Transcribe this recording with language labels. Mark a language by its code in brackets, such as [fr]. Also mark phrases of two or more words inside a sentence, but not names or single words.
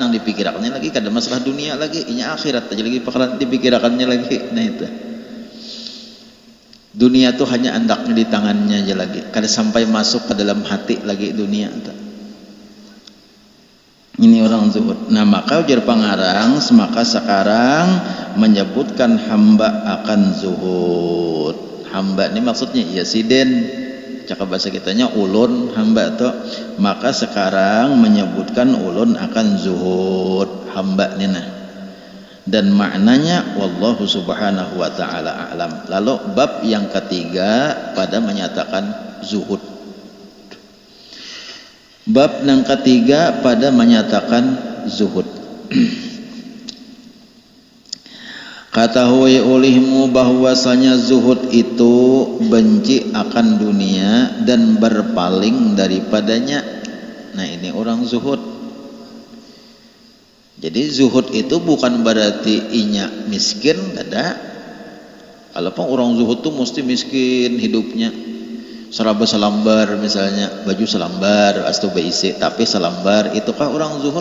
[bjn] Nang dipikirkannya lagi kada masalah dunia lagi, inya akhirat aja lagi bakalan dipikirkannya lagi. Nah itu. Dunia itu hanya andaknya di tangannya aja lagi, kada sampai masuk ke dalam hati lagi dunia. Ini orang zuhud. Nah maka ujar pangarang, [ms] maka sekarang menyebutkan hamba akan zuhud. [bjn] Hamba ini maksudnya ya siden, cakap bahasa kitanya ulun hamba tuh. Maka sekarang menyebutkan ulun akan zuhud hamba ini nah. Dan maknanya [ar] والله سبحانه وتعالى أعلم. [ms] Lalu bab yang ketiga pada menyatakan zuhud. Bab yang ketiga pada menyatakan zuhud. Ketahui olehmu bahwasanya zuhud itu benci akan dunia dan berpaling daripadanya. [bjn] Nah ini orang zuhud. Jadi zuhud itu bukan berarti inya miskin, kada. Kalaupun orang zuhud tuh mesti miskin hidupnya. Seraba selambar misalnya, baju selambar, astu beisi, tapi selambar, itukah orang zuhud?